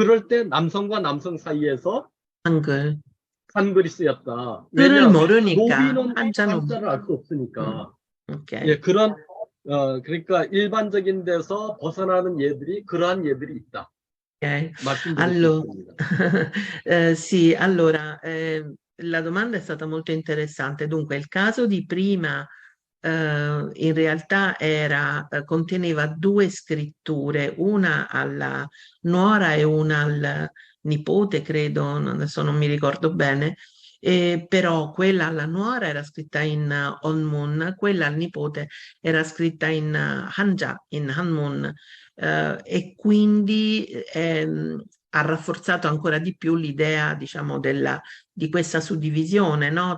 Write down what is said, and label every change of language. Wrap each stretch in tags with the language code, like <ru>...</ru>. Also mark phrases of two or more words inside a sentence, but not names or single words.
<ko>그럴 때 남성과 남성 사이에서 한글. 한글이 쓰였다. 글을 왜냐? 모르니까 노비는 한자는, 한자를 알 수 음, 없으니까. 예, 오케이. 그러니까 일반적인 데서 벗어나는 예들이 그러한 예들이 있다. Ok. 말씀드릴 수 Allora, 있습니다.</ko> <it>sì, allora, la domanda è stata molto interessante. Dunque, il caso di prima, in realtà conteneva due scritture, una alla nuora e una al nipote, credo, adesso non mi ricordo bene, però quella alla nuora era scritta in Onmun, quella al nipote era scritta in Hanja, in Hanmun, e quindi ha rafforzato ancora di più l'idea, diciamo, di questa suddivisione, no?</it>